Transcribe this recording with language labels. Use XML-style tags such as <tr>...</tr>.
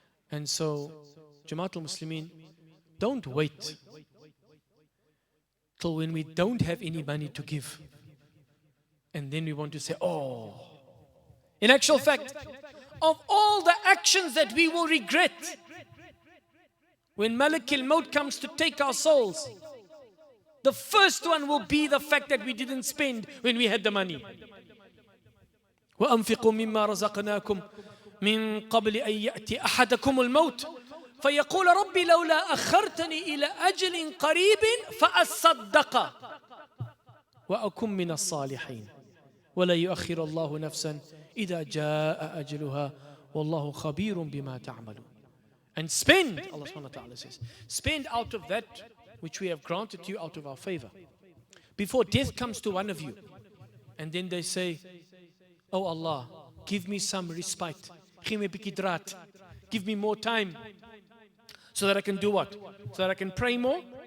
<en>And so, Jamaatul Muslimin, don't wait till when we don't have any money to give and then we want to say, oh. In actual fact, of all the actions that we will regret when Malak al-Maut comes to take our souls, the first one will be the fact that we didn't spend when we had the money.</en> <ar>وَأَنْفِقُوا مِمَّا رَزَقْنَاكُمْ مِنْ قَبْلِ أَنْ يَأْتِي أَحَدَكُمُ الْمَوْتِ فيقول ربي لولا أخرتني إلى أجل قريب فأصدق وأكن من الصالحين ولا يؤخر الله نفسا إذا جاء أجلها والله خبير بما تعملون.</ar> <en>And spend, Allah subhanahu wa ta'ala says, spend out of that which we have granted to you out of our favor. Before death comes to one of you, and then they say, oh Allah, give me some respite, give me more time, so that I can do what? So that I can pray more?</en>